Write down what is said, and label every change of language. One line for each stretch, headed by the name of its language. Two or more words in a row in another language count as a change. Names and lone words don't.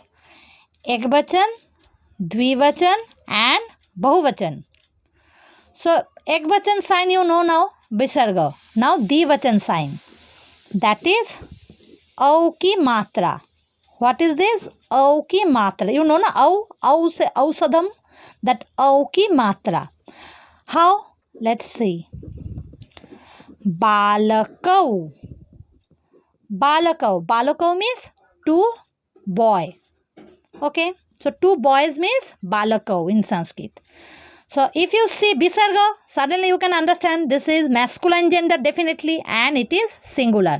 English: Ekbachan, dvivachan and bahuvachan. So, ekbachan sign you know now, visarga. Now, dvivachan sign. That is
Hindi: औ की मात्रा.
English: What is this?
Hindi: औ की मात्रा.
English: You know
Hindi: ना औ से औषधम्.
English: That
Hindi: औ की मात्रा.
English: How? Let's see. Balakau. Balakau. Balakau means 2 boy. Okay. So 2 boys means balakau in Sanskrit. So if you see visarga, suddenly you can understand this is masculine gender definitely and it is singular.